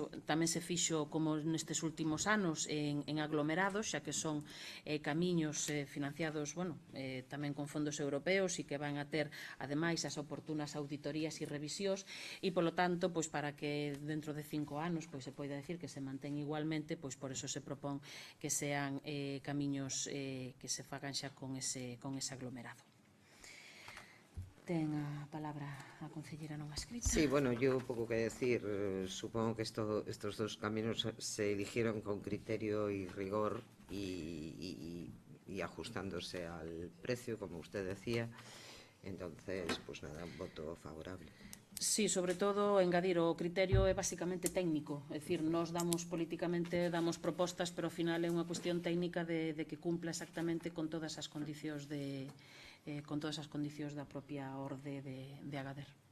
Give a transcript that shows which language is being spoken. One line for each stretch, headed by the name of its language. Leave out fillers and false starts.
Galician: Tamén se fixo, como nestes últimos anos, en aglomerados, xa que son camiños financiados, tamén con fondos europeos e que van a ter ademais as oportunas auditorías e revisións e, polo tanto, pois para que dentro de 5 anos pois se poida decir que se mantén igualmente, pois por eso se propón que sean camiños que se fagan xa con ese aglomerado. Ten a palabra a concelleira non escrita.
Spanish: Sí, bueno, yo poco que decir. Supongo que estos dos caminos se eligieron con criterio y rigor y ajustándose al precio, como usted decía. Entonces, pues nada, un voto favorable.
Galician: Sí, sobre todo, engadir, o criterio é basicamente técnico, é dicir, nos damos políticamente, damos propostas, pero ao final é unha cuestión técnica de que cumpla exactamente con todas as condicións da propia orde de Agader.